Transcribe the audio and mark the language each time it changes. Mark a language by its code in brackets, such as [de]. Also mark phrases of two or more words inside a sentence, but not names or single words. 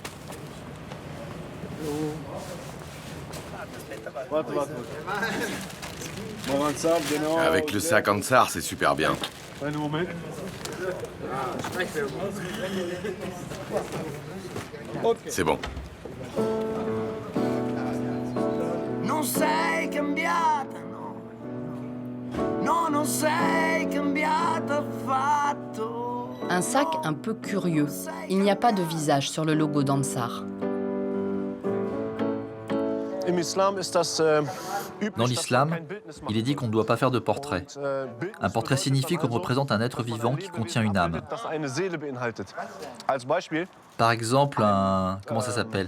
[fr] Avec le sac Ansar, c'est super bien. C'est bon. [it] Non sei cambiata, no. No, non sei cambiata affatto. [fr] Un sac un peu curieux. Il n'y a pas de visage sur le logo d'Ansar. Dans l'islam, il est dit qu'on ne doit pas faire de portrait. Un portrait signifie qu'on représente un être vivant qui contient une âme. Par exemple, comment ça s'appelle ?